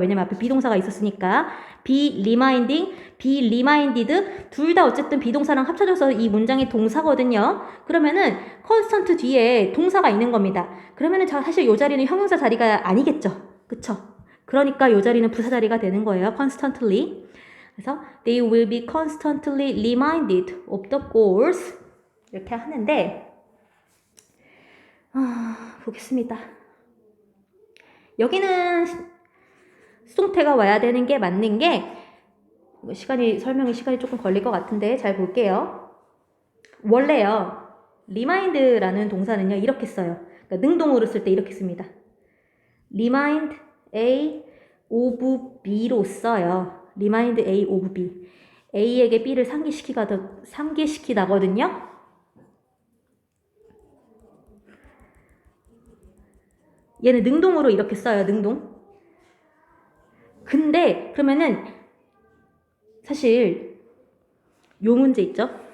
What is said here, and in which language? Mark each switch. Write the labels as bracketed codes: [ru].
[ko] 왜냐면 앞에 비동사가 있었으니까 [en] be reminding, be reminded [ko] 둘 다 어쨌든 비동사랑 합쳐져서 이 문장이 동사거든요. 그러면은 constant 뒤에 동사가 있는 겁니다. 그러면은 사실 이 자리는 형용사 자리가 아니겠죠. 그쵸? 그러니까 이 자리는 부사 자리가 되는 거예요. [en] constantly. [ko] 그래서 [en] they will be constantly reminded of the goals [ko] 이렇게 하는데 보겠습니다. 여기는 수동태가 와야 되는 게 맞는 게 설명이 시간이 조금 걸릴 것 같은데 잘 볼게요. 원래요. remind라는 동사는요. 이렇게 써요. 그러니까 능동으로 쓸 때 이렇게 씁니다. [en] remind A of B로 써요. remind A of B. [ko] A에게 B를 상기시키다거든요. 얘는 능동으로 이렇게 써요. 능동. 근데 그러면은 사실 요 문제 있죠?